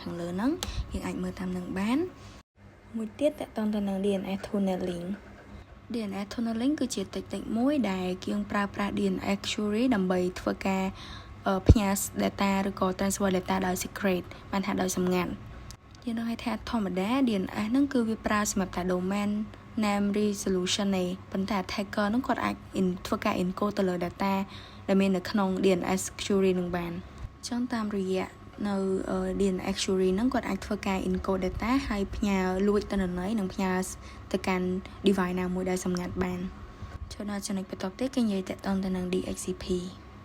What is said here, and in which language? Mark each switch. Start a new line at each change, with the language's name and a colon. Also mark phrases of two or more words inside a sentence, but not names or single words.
Khmer: ខាងលើហ្នឹងយើងអាចមើលតាមនឹងបានមួយទៀតតកតងទៅនឹង
English: DNS tunneling DNS tunneling
Khmer: គឺជា technique មួយដែលយើងប្រើប្រាស់ DNS query ដើម្បីធ្វើការផ្ញើ data ឬក៏
English: transfer data
Khmer: ដោយ secret បានថាដោយសម្ងាត់យើងនឹង ឲ្យថាធម្មតា DNS ហ្នឹងគឺវាប្រើសម្រាប់តែ
English: domain name resolution
Khmer: ទេប៉ុន្តែ attacker ហ្នឹងគាត់អាចធ្វើការ encode ទៅលើ data ដែលមាននៅក្នុង
English: DNS query
Khmer: នឹងបានអញ្ចឹងតាមរយៈនៅ
English: DNS query
Khmer: ហ្នឹងគាត់អាចធ្វើការ
English: encode data
Khmer: ហើយផ្ញើលួចទិន្នន័យនិងផ្ញើទៅកាន់ device ណាមួយដែលសម្ងាត់បានចូលដល់ចំណុចបន្ទាប់ទៀតគេនិយាយតាក់ទងទៅនឹង DHCP